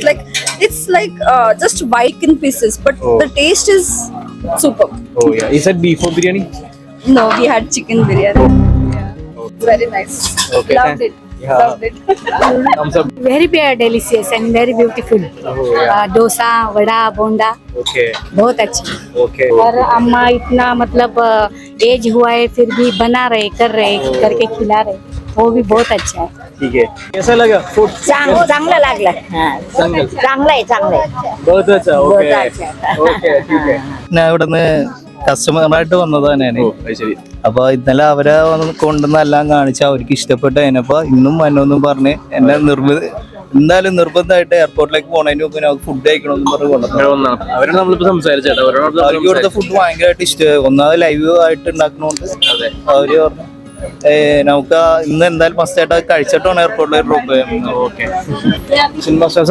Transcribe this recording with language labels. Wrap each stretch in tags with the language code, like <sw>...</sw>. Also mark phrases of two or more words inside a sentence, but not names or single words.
<en>Like it's like just white in pieces, but Oh. the taste is super. Oh yeah, is that beef or biryani? No, we had chicken biryani. Yeah, very nice. Okay, Loved it. Yeah. Loved it. Thumbs up. Very delicious and very beautiful.</en> <hi>डोसा, वड़ा, बोंडा</hi> <en>Okay.</en> <hi>बहुत अच्छा.</hi> <en>Okay.</en> <hi>और अम्मा इतना मतलब एज हुआ है फिर भी बना रहे, कर रहे, करके खिला रहे, वो भी बहुत अच्छा है. ठीक है. कैसा लगा फूड?</hi> <mr>चांगलं लागलं. चांगलं आहे.</mr> <hi>बहुत अच्छा.</hi> <en>Okay. Okay.</en> <hi>ठीक है.</hi> <ml>ഞാൻ ഇവിടുന്ന് കസ്റ്റമറായിട്ട് വന്നത് തന്നെയാണ്. ശരി. അപ്പൊ ഇന്നലെ അവരെ കൊണ്ടുവന്ന് എല്ലാം കാണിച്ച് അവർക്ക് ഇഷ്ടപ്പെട്ട് കഴിഞ്ഞപ്പോ ഇന്നും വന്നോന്നും പറഞ്ഞ് എന്നെ എന്തായാലും നിർബന്ധമായിട്ട് എയർപോർട്ടിലേക്ക് പോണതിന് മുമ്പ് നമുക്ക് ഫുഡ് കഴിക്കണമെന്ന് പറഞ്ഞ് കൊണ്ടുവന്നു. അവരോട് നമ്മളിപ്പോ സംസാരിച്ചേട്ടാ, അവർക്ക് ഇവിടുത്തെ ഫുഡ് ഭയങ്കരമായിട്ട് ഇഷ്ടമായി. ഒന്നാമത് ലൈവ് ആയിട്ട് ഉണ്ടാക്കണോണ്ട് അവര് പറഞ്ഞു നമുക്ക് ഇന്ന് എന്തായാലും മസ്റ്റായിട്ട് അത് കഴിച്ചിട്ടാണ് എയർപോർട്ടിലേക്ക് ഡ്രോപ്പ് ചെയ്യുന്നത്.</ml>